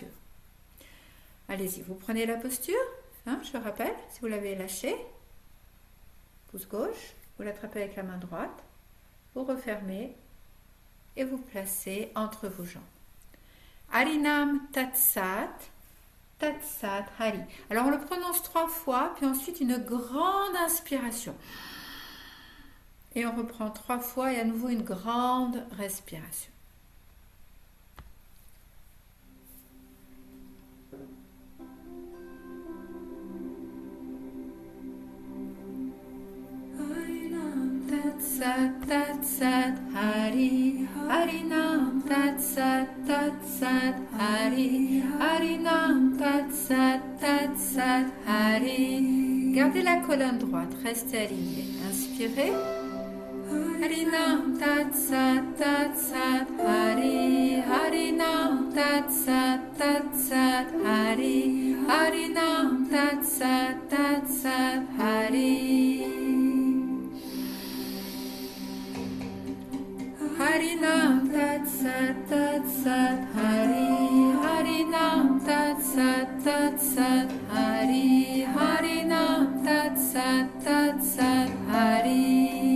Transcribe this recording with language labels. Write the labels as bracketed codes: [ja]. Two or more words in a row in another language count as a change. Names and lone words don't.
[fr] Allez-y, vous prenez la posture, je rappelle, si vous l'avez lâché, pouce gauche, vous l'attrapez avec la main droite, vous refermez et vous placez entre vos jambes. [sa] Harinam Tat Sat, Tat Sat Hari. [fr] Alors on le prononce 3 fois, puis ensuite une grande inspiration. Et on reprend 3 fois et à nouveau une grande respiration. [sa] Tat Sat Hari, Harinam Tat Sat Hari, Harinam Tat Sat Hari. [fr] Gardez la colonne droite, restez alignés. Inspirez. [sa] Harinam Tat Sat Hari, Harinam Tat Sat Hari, Harinam Tat Sat Hari. Harinam Tat Sat Hari, Harinam Tat Sat Hari, Harinam Tat Sat Hari.